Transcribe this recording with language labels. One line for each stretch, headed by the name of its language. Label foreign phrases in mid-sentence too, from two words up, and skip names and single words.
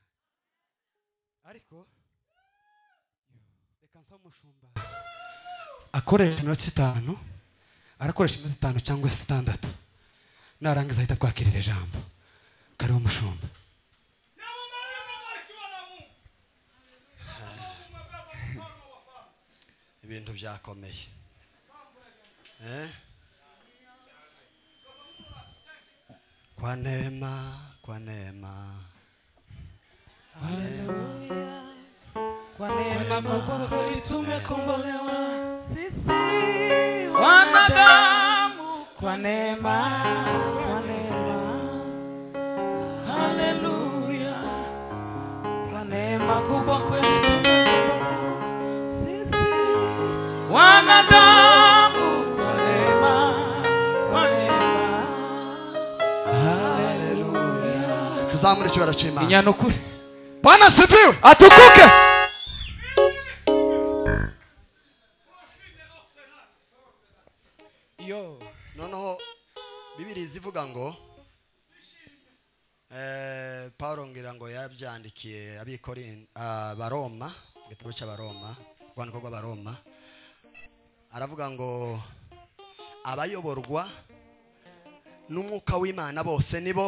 Kinyarwanda: Ariko reka nsaba umushumba akoresha iminota 5, arakoresha iminota 5 cyangwa 6. Narangiza ahita twakirira ijambo. Karibu umushumba. Ibintu byakomeye
Swahili: kwa neema Kwa neema Mungu tumekombolewa sisi wanadamu, kwa neema, haleluya, kwa neema kubwa kweli tumekombolewa sisi wanadamu, kwa neema, haleluya.
Kinyarwanda: Tuzamure icyubahiro cy'Imana. Inyanukuri.
Swahili: Bwana asifiwe.
Kinyarwanda: Atukuke. Yo. Noneho Bibiri zivuga ngo Paulo ngira ngo yabyandikiye Abaroma, igitabo cy'Abaroma, rwandiko rw'Abaroma, aravuga ngo abayoborwa n'umwuka w'Imana bose nibo.